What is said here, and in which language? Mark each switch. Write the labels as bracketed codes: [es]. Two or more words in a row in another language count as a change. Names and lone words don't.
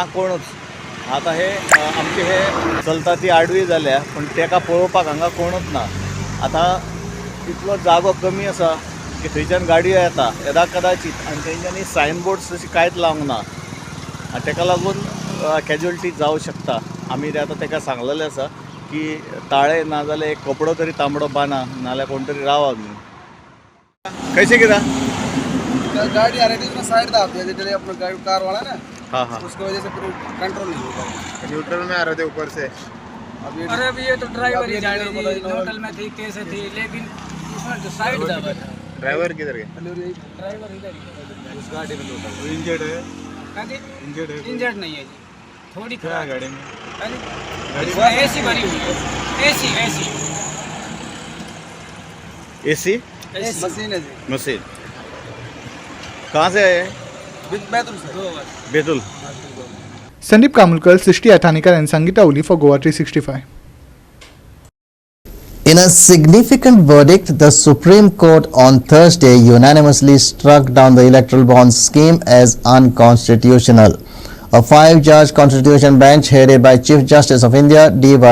[kok] कोणूच आता हे आमचे हे चलता ती आडवी जाल्या पण तेका पळोवपाक हांगा कोणूच ना आता इतलो जागो कमी आसा की थंयच्यान गाडयो येता येदा कदाचित आनी तेंच्यांनी सायनबोर्ड्स तशी कांयच लावंक ना आनी तेका लागून कॅज्युअलिटी जावं शकता आमी ते आतां तेका सांगलेलें आसा की ताळे ना जाल्यार एक कपडो तरी तांबडो बांदा नाल्यार कोण तरी रावा म्हणून कैसे कितें [hi] गाड़ी आ रही थी उसमें साइड था जैसे अपना गाड़ी कार वाला ना हाँ हाँ उसकी वजह से पूरा कंट्रोल नहीं होता न्यूट्रल में आ रहे थे ऊपर से अरे अभी ये तो ड्राइवर ही जाने थी न्यूट्रल में थी कैसे थी लेकिन उसमें जो साइड था ड्राइवर किधर गए ड्राइवर इधर ही उस गाड़ी में न्यूट्रल इंजर्ड है इंजर्ड नहीं है जी थोड़ी क्या है गाड़ी में गाड़ी एसी भरी हुई है एसी AC मशीन है जी मशीन कहाँ से आए बैतूल से बेतुल [en] Sandeep Kamulkar, Srishti Athanikar and Sangeeta Uli for Goa 365. In a significant verdict, the Supreme Court on Thursday unanimously struck down the electoral bonds scheme as unconstitutional. A 5-judge constitution bench headed by Chief Justice of India D.Y.